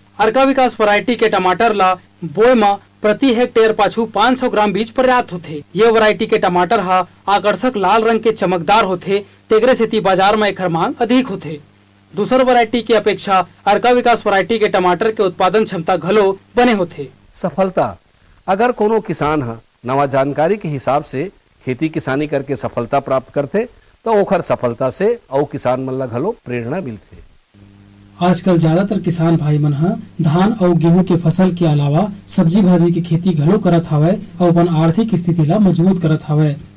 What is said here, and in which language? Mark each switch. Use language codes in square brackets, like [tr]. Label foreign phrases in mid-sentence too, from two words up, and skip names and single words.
[hne] अर्का विकास वैरायटी के टमाटर ला बोए में प्रति हेक्टेयर पाछू 500 ग्राम बीज पर्याप्त होते। ये वैरायटी के टमाटर हा आकर्षक लाल रंग के चमकदार होते, तेगरे सेती बाजार में एकर मांग अधिक होते। दूसर वैरायटी की अपेक्षा अर्का विकास वैरायटी के टमाटर के उत्पादन क्षमता घलो बने होते। सफलता अगर कोनो किसान है नवा जानकारी के हिसाब से खेती किसानी करके सफलता प्राप्त करते तो ओखर सफलता से और किसान मन ला घलो प्रेरणा मिलते। आजकल ज्यादातर किसान भाई मन हा धान और गेहूं के फसल के अलावा सब्जी भाजी की खेती घलो करत हवय और अपन आर्थिक स्थिति ला मजबूत करत हवय।